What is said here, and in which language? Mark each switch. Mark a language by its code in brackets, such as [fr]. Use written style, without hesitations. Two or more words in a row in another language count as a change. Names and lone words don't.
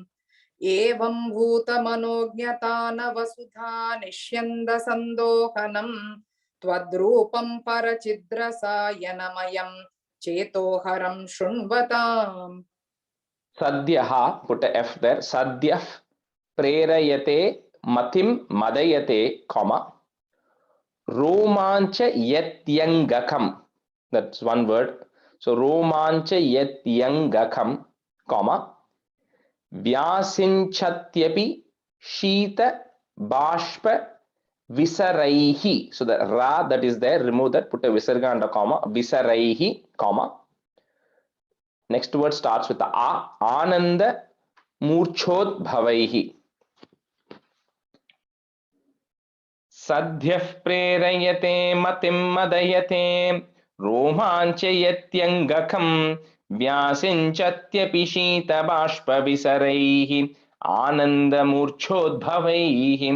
[sa] Evam bhuta manojnatana vasudha nishyanda sandohanam twadrupam parachidrasayanamayam chetoharam shrunvatam. Sadhyaha, [en] put a F there, [sa] sadhyah prerayate matim madayate, comma romancha yatyangakam. [en] That's one word. [sa] So romancha yatyangakam, comma vyasinchhatyapi shita bashpa visaraihi. [en] So the ra that is there, remove that, put a visarga and a comma, visaraihi, comma. Next word starts with the a, [sa] ananda murchodbhavaihi. Sadhyah prerayate matim madayate romanchayatyangakam vyasinchhatyapi shita bashpa visaraihi ananda murchodbhavaihi.